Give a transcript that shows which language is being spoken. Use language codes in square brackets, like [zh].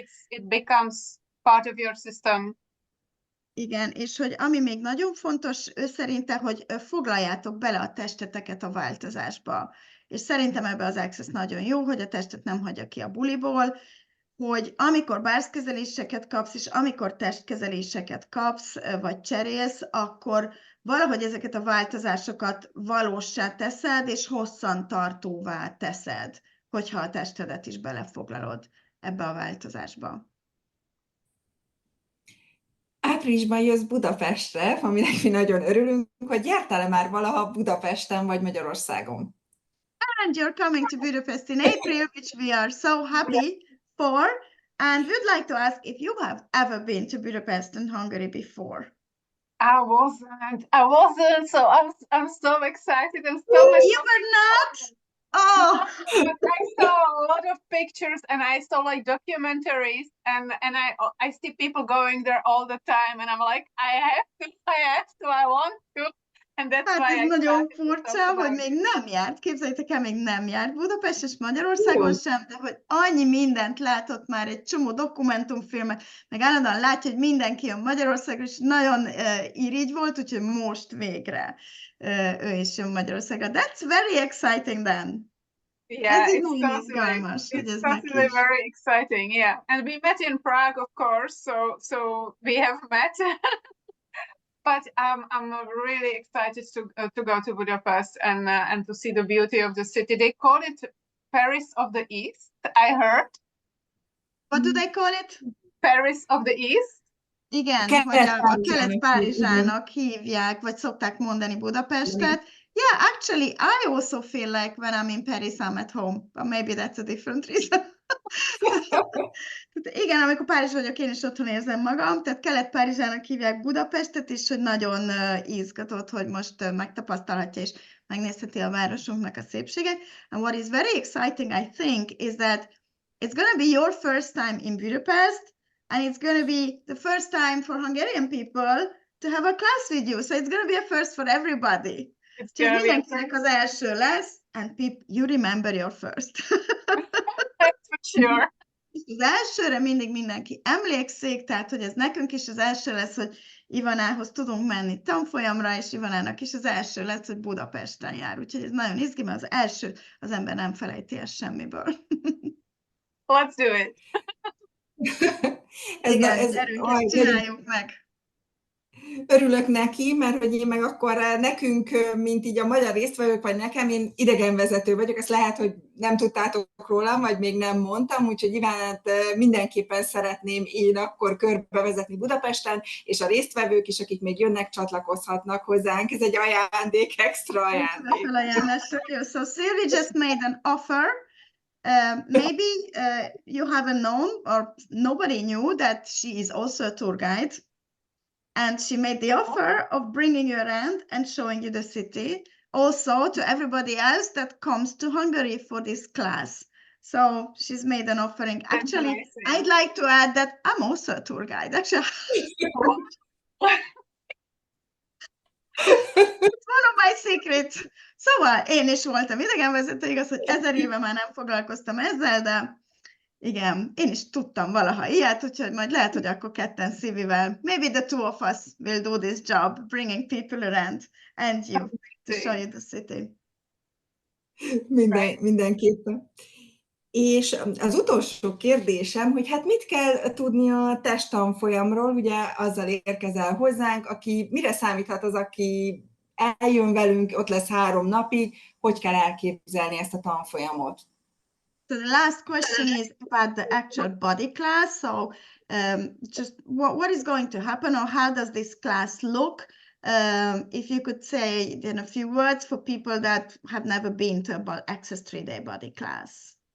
[en] It becomes part of your system. [hu] Igen, és hogy ami még nagyon fontos, ő szerinte, hogy foglaljátok bele a testeteket a változásba. És szerintem ebbe az access nagyon jó, hogy a testet nem hagyja ki a buliból, hogy amikor bárzkezeléseket kapsz, és amikor testkezeléseket kapsz, vagy cserélsz, akkor valahogy ezeket a változásokat valóssá teszed, és hosszantartóvá teszed, hogyha a testedet is belefoglalod ebbe a változásba. Áprilisban jössz Budapestre, aminek mi nagyon örülünk, hogy jártál-e már valaha Budapesten vagy Magyarországon? [en] And you're coming to Budapest in April, which we are so happy for, and we'd like to ask if you have ever been to Budapest and Hungary before. I wasn't. So I'm so excited and so much. You were not? Oh, but I saw a lot of pictures and I saw like documentaries and I see people going there all the time and I'm like, I want to. And that's hát why [hu] ez nagyon furcsa, hogy még nem járt, képzeljétek el, még nem járt Budapest és Magyarországon sem, de hogy annyi mindent látott már, egy csomó dokumentumfilmet, meg állandóan látja, hogy mindenki a Magyarországon, és nagyon irigy volt, úgyhogy most végre ő is jön Magyarországra. [en] That's very exciting then. Yeah, [hu] ez [en] it's totally very exciting, yeah. And we met in Prague, of course, so we have met. but I'm really excited to go to Budapest and to see the beauty of the city. They call it Paris of the East, I heard. What do they call it? Paris of the East. [hu] Igen, hogy a Kelet-Párizsának hívják, vagy szokták mondani Budapestet. [en] Yeah, actually, I also feel like when I'm in Paris, I'm at home. But maybe that's a different reason. [hu] Igen, amikor Párizs vagyok, én is otthon érzem magam. Tehát Kelet-Párizsának hívják Budapestet is, hogy nagyon izgatott, hogy most megtapasztalhatja és megnézheti a városunknak a szépséget. [en] And what is very exciting, I think, is that it's going to be your first time in Budapest, and it's going to be the first time for Hungarian people to have a class with you. So it's going to be a first for everybody. [hu] Csak mindenkinek az első lesz, [en] and you remember your first. That's for sure. [hu] Az elsőre mindig mindenki emlékszik, tehát hogy ez nekünk is az első lesz, hogy Ivanához tudunk menni tanfolyamra, és Ivanának is az első lesz, hogy Budapesten jár. Úgyhogy ez nagyon izgi, mert az első az ember nem felejti ezt semmiből. [en] Let's do it. [hu] Igen, csináljuk meg. Örülök neki, mert hogy én meg akkor nekünk, mint így a magyar résztvevők, vagy nekem, én idegenvezető vagyok, ezt lehet, hogy nem tudtátok rólam, vagy még nem mondtam, úgyhogy Ivánát mindenképpen szeretném én akkor körbevezetni Budapesten, és a résztvevők is, akik még jönnek, csatlakozhatnak hozzánk. Ez egy ajándék, extra ajándék. [en] So Sylvie just made an offer. Maybe you haven't known, or nobody knew that she is also a tour guide. And she made the offer of bringing you around and showing you the city, also to everybody else that comes to Hungary for this class. So she's made an offering. Actually, I'd like to add that I'm also a tour guide. Actually, it's one of my secrets. [hu] Szóval én is voltam idegenvezető, igaz, hogy 1000 éve már nem foglalkoztam ezzel, de igen, én is tudtam valaha ilyet, úgyhogy majd lehet, hogy akkor ketten Szilvivel, [en] maybe the two of us will do this job, bringing people around and you to show you the city. [hu] Mindenképpen. És az utolsó kérdésem, hogy hát mit kell tudni a testtanfolyamról, ugye azzal érkezel hozzánk, aki mire számíthat az, aki eljön velünk, ott lesz 3 napig, hogy kell elképzelni ezt a tanfolyamot? [en] So the last question is about the actual body class. So just what is going to happen, or how does this class look? If you could say in a few words for people that have never been to a Access 3-day body class.